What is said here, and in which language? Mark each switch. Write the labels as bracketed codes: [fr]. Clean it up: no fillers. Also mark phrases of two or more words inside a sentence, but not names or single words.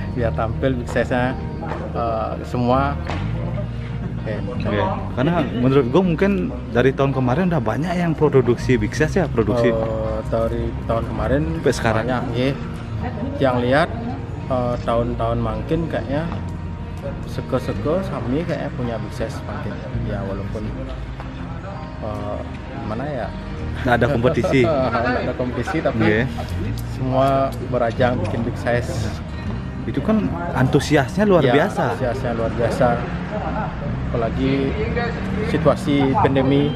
[id] biar tampil [en] big size- [id] nya semua. Oke. Karena menurut gue mungkin dari tahun kemarin udah banyak yang produksi [en] big size [id] ya, produksi. Dari tahun kemarin Sampai sekarang. banyak, iya. Yang lihat tahun-tahun makin kayaknya seke-seke Sami kayaknya punya [en] big size [id] makin ya, walaupun mana ya Nggak ada kompetisi. nggak ada kompetisi tapi Oke. semua berajang bikin [en] big size. [id] Itu kan antusiasnya luar Ya, biasa. antusiasnya luar biasa, apalagi situasi pandemi.